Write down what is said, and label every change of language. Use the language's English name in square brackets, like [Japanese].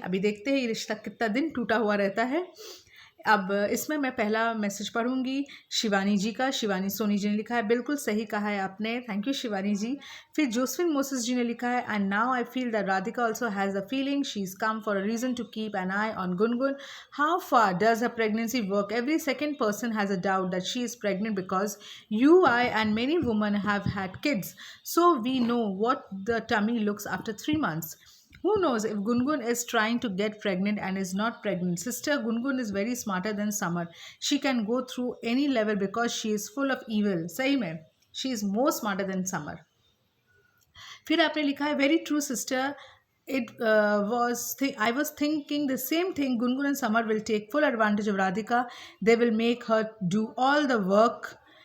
[Hindi] अभी देखते हैं ये रिश्ता कितना दिन टूटा हुआ रहता है। अब इसमें मैं पहला मैसेज पढ़ूंगी शिवानी जी का। शिवानी सोनी जी ने लिखा है, बिल्कुल सही कहा है आपने, थैंक यू शिवानी जी। फिर जोसफिन मोसेस जी ने लिखा है, [English] And now I feel that Radhika also has a feeling, she is come for a reason to keep an eye on Gungun. How far does her pregnancy work? Every second person has a doubt that she is pregnant because you, I and many women have had kids, so we know what the tummy looks after 3 months. Who knows if Gungun is trying to get pregnant and is not pregnant? Sister Gungun is very smarter than Summer. She can go through any level because she is full of evil. [Hindi] सही में [English] she is more smarter than Summer. [Hindi] फिर आपने लिखा है, [English] very true sister. I was thinking the same thing. Gungun and Summer will take full advantage of Radhika. They will make her do all the work.